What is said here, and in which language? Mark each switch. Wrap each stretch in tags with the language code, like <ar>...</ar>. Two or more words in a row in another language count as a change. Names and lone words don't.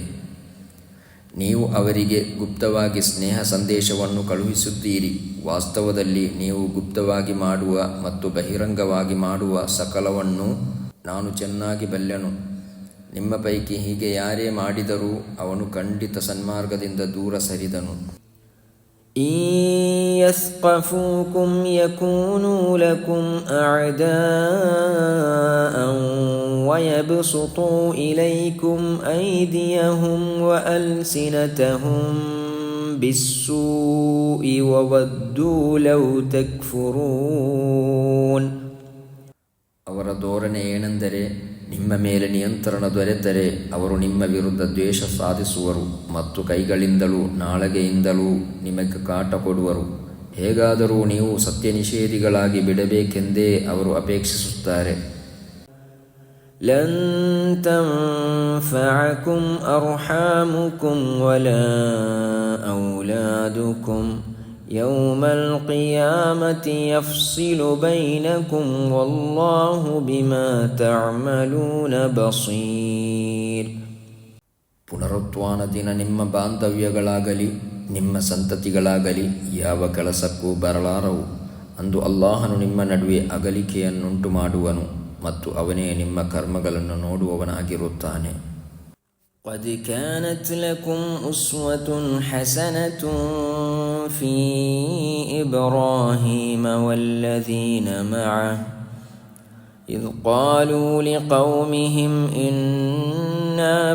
<kn>ನೀವು ಅವರಿಗೆ ಗುಪ್ತವಾಗಿ ಸ್ನೇಹ ಸಂದೇಶವನ್ನು ಕಳುಹಿಸುತ್ತೀರಿ. ವಾಸ್ತವದಲ್ಲಿ ನೀವು ಗುಪ್ತವಾಗಿ ಮಾಡುವ ಮತ್ತು ಬಹಿರಂಗವಾಗಿ ಮಾಡುವ ಸಕಲವನ್ನು ನಾನು ಚೆನ್ನಾಗಿ ಬಲ್ಲೆನು. ನಿಮ್ಮ ಪೈಕಿ ಹೀಗೆ ಯಾರೇ ಮಾಡಿದರೂ ಅವನು ಖಂಡಿತ ಸನ್ಮಾರ್ಗದಿಂದ ದೂರ ಸರಿದನು.</kn> <ar>إن يثقفوكم يكونوا لكم أعداء ويبسطوا إليكم أيديهم وألسنتهم بالسوء وودوا لو تكفرون.</ar> <kn>ಅವರ ಧೋರಣೆ ಏನೆಂದರೆ, ನಿಮ್ಮ ಮೇಲೆ ನಿಯಂತ್ರಣ ದೊರೆತರೆ ಅವರು ನಿಮ್ಮ ವಿರುದ್ಧ ದ್ವೇಷ ಸಾಧಿಸುವರು ಮತ್ತು ಕೈಗಳಿಂದಲೂ ನಾಲಿಗೆಯಿಂದಲೂ ನಿಮಗೆ ಕಾಟ ಕೊಡುವರು. ಹೇಗಾದರೂ ನೀವು ಸತ್ಯ ನಿಷೇಧಿಗಳಾಗಿ ಬಿಡಬೇಕೆಂದೇ ಅವರು ಅಪೇಕ್ಷಿಸುತ್ತಾರೆ.</kn> <ar>لن تنفعكم أرحامكم ولا أولادكم يوم القيامة يفصل بينكم والله بما تعملون بصير.</ar> <kn>ಪುನರುತ್ಥಾನ ದಿನ ನಿಮ್ಮ ಬಾಂಧವ್ಯಗಳಾಗಲಿ ನಿಮ್ಮ ಸಂತತಿಗಳಾಗಲಿ ಯಾವ ಕೆಲಸಕ್ಕೂ ಬರಲಾರವು. ಅಂದು ಅಲ್ಲಾಹನು ನಿಮ್ಮ ನಡುವೆ ಅಗಲಿಕೆಯನ್ನುಂಟು ಮಾಡುವನು ಮತ್ತು ಅವನೇ ನಿಮ್ಮ ಕರ್ಮಗಳನ್ನು ನೋಡುವವನಾಗಿರುತ್ತಾನೆ.</kn> <ar>قد كانت لكم أسوة حسنة في إبراهيم والذين معه إذ قالوا لقومهم إنا</ar>